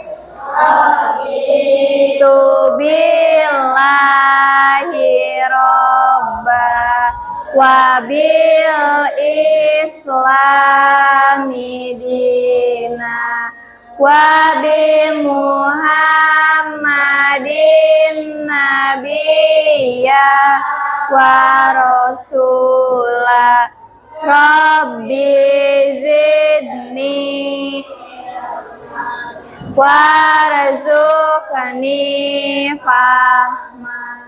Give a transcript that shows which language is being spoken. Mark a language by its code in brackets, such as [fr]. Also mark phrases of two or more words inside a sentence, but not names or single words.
[ar] تُ بالله ربا وبال الإسلام دينا وبمحمد نبيا ورسولا رب زدني وارزقني فهما.